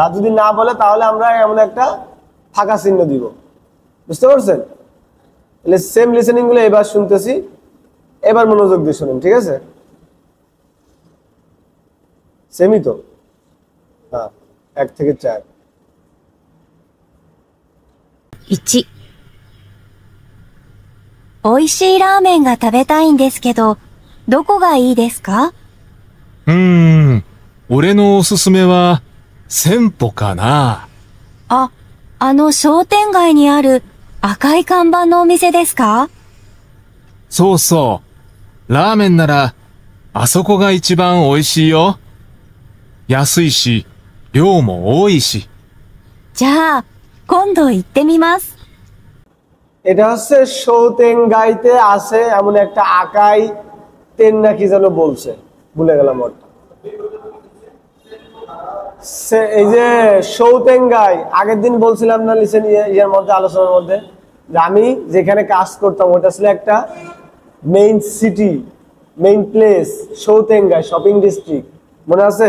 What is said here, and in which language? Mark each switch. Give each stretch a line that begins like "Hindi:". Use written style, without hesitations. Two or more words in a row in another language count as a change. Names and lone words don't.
Bangla: আর যদি না বলে তাহলে আমরা এমন একটা ফাঁকা চিহ্ন দিব। বুঝতে পারছেন? তাহলে
English: same listening
Bangla: গুলো এবার শুনতেছি, এবার মনোযোগ দিয়ে শুনুন, ঠিক আছে? সেমই তো, হ্যাঁ, 1 থেকে 4।
Japanese: 1、美味しいラーメンが食べたいんですけど、どこがいいですか？俺のおすすめは、千歩かな。あの商店街にある赤い看板のお店ですか？そうそう。ラーメンなら、あそこが一番美味しいよ。安いし、量も多いし。じゃあ、今度行ってみます。
Bangla: এটা হচ্ছে সৌতেঙ্গাইতে আছে এমন একটা
Japanese: 赤い店
Bangla: নাকি যেন বলছে, ভুলে গেলাম ওটা। এই যে সৌতেঙ্গাই, আগের দিন বলছিলাম না লিসেন ইয়ার মধ্যে, আলোচনার মধ্যে, যে আমি যেখানে কাজ করতাম ওটা ছিল একটা
English: main city, main place,
Bangla: সৌতেঙ্গাই
English: shopping district,
Bangla: মনে আছে?